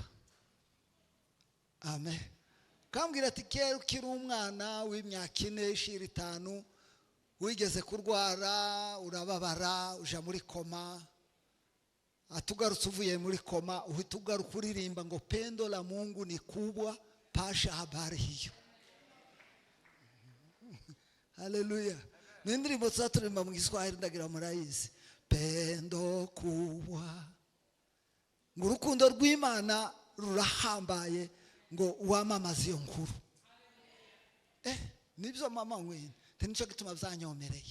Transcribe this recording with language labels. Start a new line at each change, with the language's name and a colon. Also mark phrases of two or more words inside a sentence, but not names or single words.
Kinyarwanda: Amen. Kambwira ati kera ukiri umwana w'imyaka 4, 5 wigeze kurwara, urababara, uja muri koma. Atugarutse uvuye muri koma uhita ugaruka uririmba ngo
Swahili: pendo la Mungu ni kubwa, pasha habari hiyo.
Kinyarwanda: Hallelujah. N'indirimbo tuzaturimba mu Giswahili ndagira murayizi.
Swahili: Pendo kubwa.
Kinyarwanda: Ngo urukundo rw'Imana rurahambaye, ngo wamamaza iyo nkuru. Nibyo mama wene, nico gituma byanyomereye.